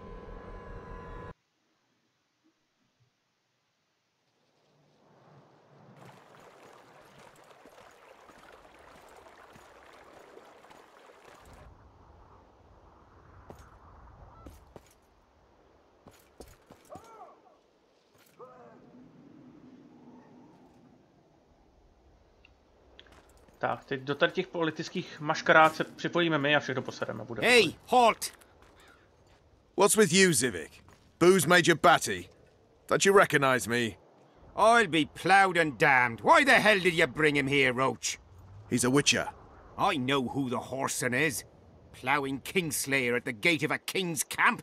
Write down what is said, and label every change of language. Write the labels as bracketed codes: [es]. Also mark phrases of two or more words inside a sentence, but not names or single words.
[cs] Tak, teď do tady těch politických maškarád se připojíme my a všechno posedeme. Bude. [en] Hey, halt! What's with you, Zivik? Booze Major Batty? Don't you recognize me? I'll be ploughed and damned. Why the hell did you bring him here, Roach? He's a witcher. I know who the whoreson is. Ploughing Kingslayer at the gate of a king's camp?